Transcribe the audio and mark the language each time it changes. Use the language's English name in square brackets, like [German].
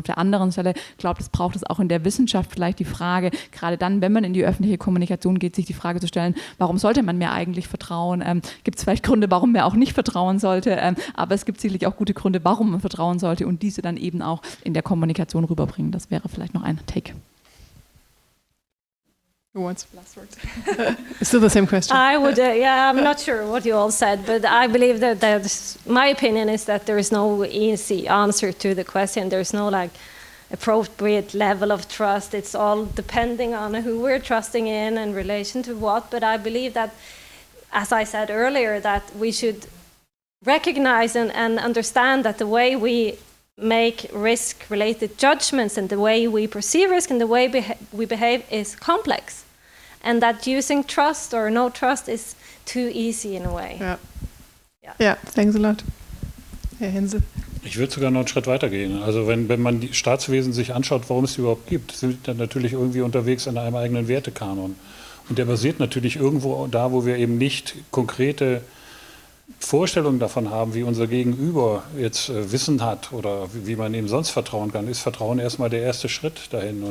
[German] Und auf der anderen Stelle, glaube ich, braucht es auch in der Wissenschaft vielleicht die Frage, gerade dann, wenn man in die öffentliche Kommunikation geht, sich die Frage zu stellen, warum sollte man mir eigentlich vertrauen? Gibt es vielleicht Gründe, warum man auch nicht vertrauen sollte? Aber es gibt sicherlich auch gute Gründe, warum man vertrauen sollte und diese dann eben auch in der Kommunikation rüberbringen. Das wäre vielleicht noch ein Take. [English] Who wants last word? Still the same question. I would, I'm not sure what you all said, but I believe that my opinion is that there is no easy answer to the question. There's no like appropriate level of trust. It's all depending on who we're trusting in relation to what. But I believe that, as I said earlier, that we should recognize and understand that the way we make risk-related judgments and the way we perceive risk and the way we behave is complex. And that using trust or no trust is too easy in a way. Ja, thanks a lot. Herr Hense. [German] Ich würde sogar noch einen Schritt weiter gehen. Also wenn man die Staatswesen sich anschaut, warum es die überhaupt gibt, sind dann natürlich irgendwie unterwegs in einem eigenen Wertekanon. Und der basiert natürlich irgendwo da, wo wir eben nicht konkrete Vorstellungen davon haben, wie unser Gegenüber jetzt Wissen hat oder wie man ihm sonst vertrauen kann, ist Vertrauen erstmal der erste Schritt dahin.